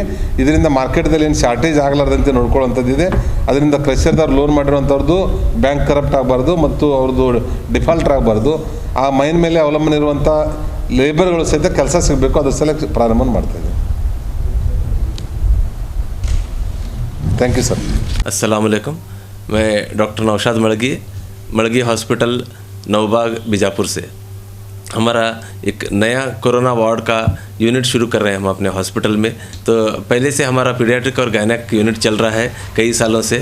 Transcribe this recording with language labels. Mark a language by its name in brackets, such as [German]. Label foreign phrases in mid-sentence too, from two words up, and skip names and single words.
[Kannada] ಇದರಿಂದ ಮಾರ್ಕೆಟ್ದಲ್ಲಿ ಏನು ಶಾರ್ಟೇಜ್ ಆಗಲಾರ್ದಂತೆ ನೋಡ್ಕೊಳ್ಳೋವಂಥದ್ದಿದೆ. ಅದರಿಂದ ಕ್ರಷರ್ದವ್ರು ಲೋನ್ ಮಾಡಿರುವಂಥವ್ರದ್ದು [English] bank corrupt [Kannada] ಆಗಬಾರ್ದು ಮತ್ತು ಅವ್ರದ್ದು ಡಿಫಾಲ್ಟರ್ ಆಗಬಾರ್ದು. ಆ ಮೈನ್ ಮೇಲೆ ಅವಲಂಬನೆ ಇರುವಂಥ ಲೇಬರ್ಗಳು ಸಹಿತ ಕೆಲಸ ಸಿಗಬೇಕು, ಅದ್ರ ಸಲ ಪ್ರಾರಂಭ ಮಾಡ್ತಾಯಿದ್ದೀವಿ. [English] thank you sir. [Arabic] السلام عليكم. [Hindi] मैं डॉक्टर नौशाद मड़गी हॉस्पिटल नवबाग बीजापुर से हमारा एक नया [English] corona ward [Hindi] का यूनिट शुरू कर रहे हैं हम अपने हॉस्पिटल में. तो पहले से हमारा पीडियाट्रिक और [English] gynaec unit [Hindi] चल रहा है कई सालों से.